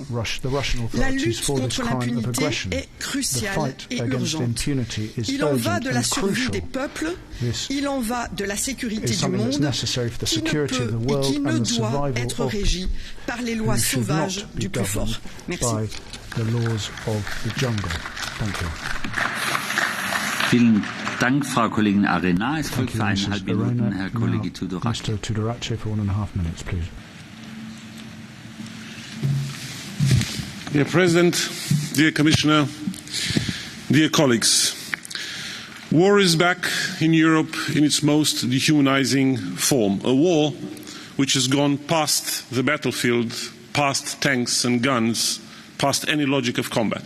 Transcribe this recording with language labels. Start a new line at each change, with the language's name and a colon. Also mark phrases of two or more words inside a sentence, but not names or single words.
French: La lutte contre l'impunité est cruciale et urgente. Il en va de la survie des peuples, il en va de la sécurité du monde, qui ne peut et qui ne doit être régi par les lois sauvages du plus fort. Merci.
German: Vielen Dank, Frau Kollegin Arena. Es folgt für 1,5 Minuten Herr Kollege Tudorache.
English: Mr. Tudorache for 1.5 minutes, please. Dear President, dear Commissioner, dear colleagues, war is back in Europe in its most dehumanizing form. A war which has gone past the battlefield, past tanks and guns, past any logic of combat.